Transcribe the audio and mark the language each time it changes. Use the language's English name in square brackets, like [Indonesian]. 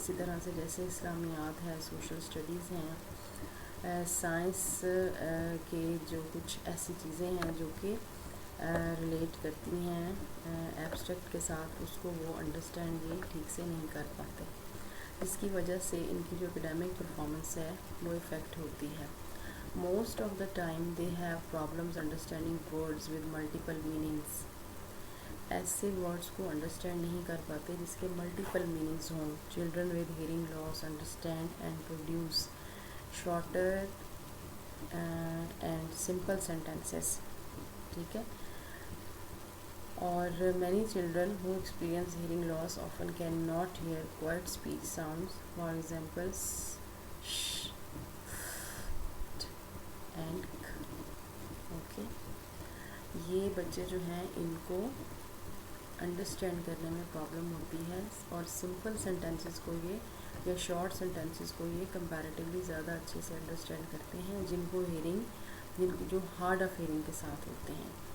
[Urdu] اسی طرح سے جیسے اسلامیات ہے, سوشل اسٹڈیز ہیں, سائنس کے جو کچھ ایسی چیزیں ہیں جو کہ ریلیٹ کرتی ہیں ایبسٹریکٹ کے ساتھ, اس کو وہ انڈرسٹینڈ یہ ٹھیک سے نہیں کر پاتے, جس کی وجہ سے ان کی جو اکیڈیمک پرفارمنس ہے وہ افیکٹ ہوتی ہے. [English] Most of the time they have problems understanding words with multiple meanings. [Urdu] ایسے ورڈس کو انڈرسٹینڈ نہیں کر پاتے جس کے ملٹیپل میننگز ہوں. [English] Children with hearing loss understand and produce shorter and simple sentences. [Urdu] ٹھیک ہے, اور [English] many children who experience hearing loss often cannot hear quiet speech sounds. For example, sh [Urdu] and. Okay, یہ بچے جو ہیں ان کو انڈرسٹینڈ کرنے میں پرابلم ہوتی ہے, اور سمپل سینٹینسز کو یہ یا شارٹ سینٹینسز کو یہ کمپیریٹیولی زیادہ اچھے سے انڈرسٹینڈ کرتے ہیں جن کو جو ہارڈ آف ہیئرنگ کے ساتھ ہوتے ہیں.